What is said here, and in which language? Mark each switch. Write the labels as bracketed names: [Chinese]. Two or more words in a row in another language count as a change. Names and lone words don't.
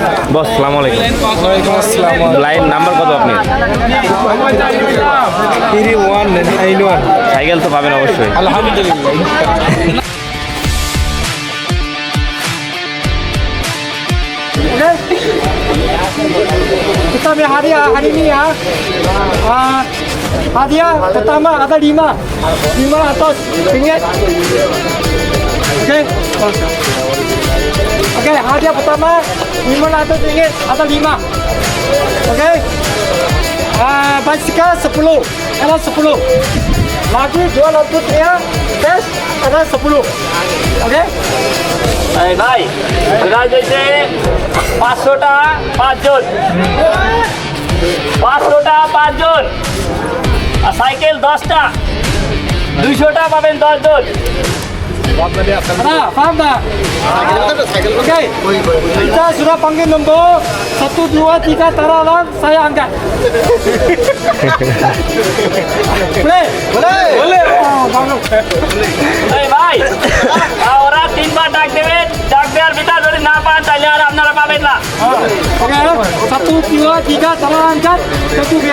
[Bangla] বস [Arabic] سلام عليكم. وعليكم السلام. [Bangla] লাইন নাম্বার কত আপনি? 3191। সাইকেল তো পাবেন অবশ্যই। আলহামদুলিল্লাহ। [Malay] Kita ambil hadiah hari ni ya. Hadiah pertama ada 5 atau ringgit. Okey. Okey, hadiah pertama 500 ringgit atau 5. Okey. Basikal 10. Ada 10. Lagi 200 ya. Cash ada 10. Okey. [Bangla] এই ভাই প্রাইজ হয়েছে 500 টাকা 5 জন, 500 টাকা 5 জন, আর সাইকেল 10টা 200 টাকা পাবেন 10 জন। [Malay] Nah, faham tak? Okey. Kita sudah panggil nombor 1, 2, 3 taralang saya angkat. Boleh? Boleh. Oh, bagus. [Bangla] এই ভাই ওরা 3 বার ডাক দেবেন, ডাক দেওয়ার ভিতর যদি না পান তাহলে আর আপনারা পাবেন না। [Malay] Okey. 1, 2, 3 taralang angkat. Satu dia.